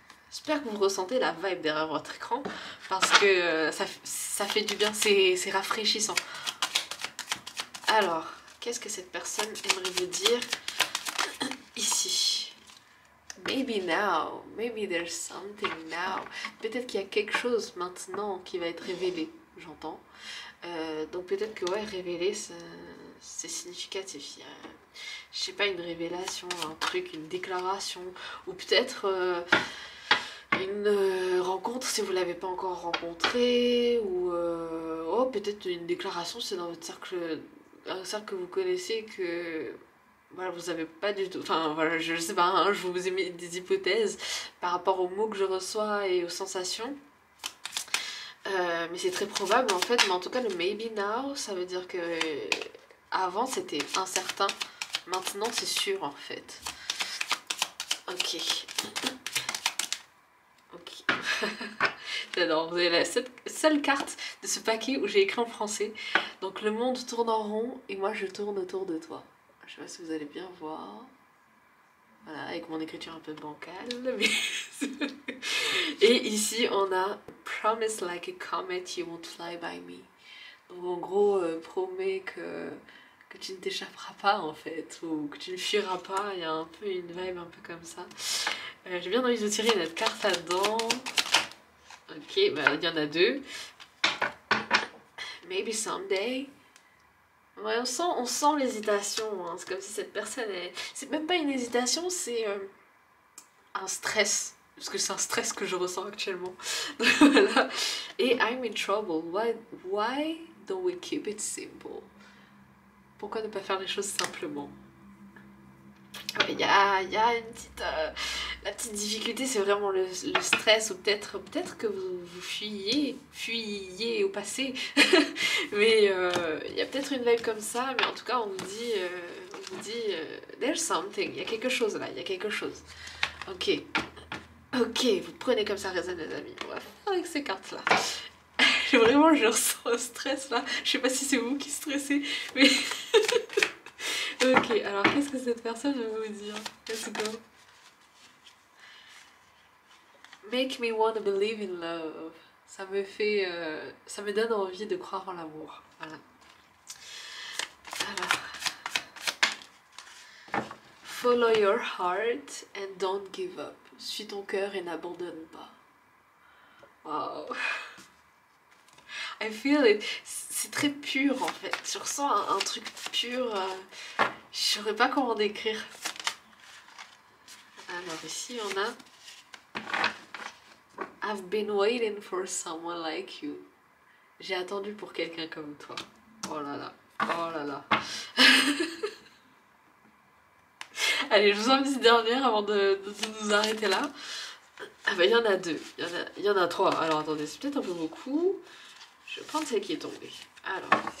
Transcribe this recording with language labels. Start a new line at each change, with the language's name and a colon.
French: J'espère que vous ressentez la vibe derrière votre écran parce que ça fait du bien, c'est rafraîchissant. Alors, qu'est-ce que cette personne aimerait vous dire ici?
English: Maybe now, maybe there's something now.
French: Peut-être qu'il y a quelque chose maintenant qui va être révélé, j'entends. Donc peut-être que ouais, révéler, c'est significatif. Je sais pas, une révélation, un truc, une déclaration, ou peut-être une rencontre si vous l'avez pas encore rencontré, ou oh, peut-être une déclaration, c'est dans votre cercle, un cercle que vous connaissez que voilà, vous avez pas du tout, enfin voilà, je sais pas, hein, je vous ai mis des hypothèses par rapport aux mots que je reçois et aux sensations. Mais c'est très probable en fait, mais en tout cas le
English: maybe now,
French: ça veut dire que avant c'était incertain, maintenant c'est sûr en fait. Ok. Ok. J'adore, vous avez la seule carte de ce paquet où j'ai écrit en français. Donc le monde tourne en rond et moi je tourne autour de toi. Je sais pas si vous allez bien voir. Voilà, avec mon écriture un peu bancale. Mais... et ici on a
English: Promise like a comet, you won't fly by me.
French: Donc en gros, promets que tu ne t'échapperas pas en fait, ou que tu ne fuiras pas. Il y a un peu une vibe un peu comme ça. J'ai bien envie de vous tirer une autre carte là-dedans. Ok, bah il y en a deux.
English: Maybe someday.
French: Ouais, on sent l'hésitation, hein. C'est comme si cette personne est... C'est même pas une hésitation, c'est un stress. Parce que c'est un stress que je ressens actuellement. Voilà. Et
English: I'm in trouble. Why don't we keep it simple?
French: Pourquoi ne pas faire les choses simplement? Il y a une petite... la petite difficulté, c'est vraiment le stress, ou peut-être que vous fuyiez au passé. Mais il y a peut-être une vibe comme ça, mais en tout cas, on vous dit
English: there's something,
French: il y a quelque chose là, il y a quelque chose. Ok, vous prenez comme ça résonne les amis. On va faire avec ces cartes-là. Vraiment, je ressens un stress là. Je sais pas si c'est vous qui stressez, mais... Ok, alors qu'est-ce que cette personne veut vous dire?
English: Let's go. Make me wanna believe in love.
French: Ça me fait... ça me donne envie de croire en l'amour. Voilà. Alors...
English: Follow your heart and don't give up.
French: Suis ton cœur et n'abandonne pas.
English: Wow. I feel it.
French: C'est très pur en fait. Je ressens un truc pur. Je saurais pas comment décrire. Alors ici on a
English: I've been waiting for someone like you.
French: J'ai attendu pour quelqu'un comme toi. Oh là là. Oh là là. Allez, je vous en dis une dernière avant de nous arrêter là. Ah bah il y en a deux. Il y en a trois. Alors attendez, c'est peut-être un peu beaucoup. Je vais prendre celle qui est tombée. Alors.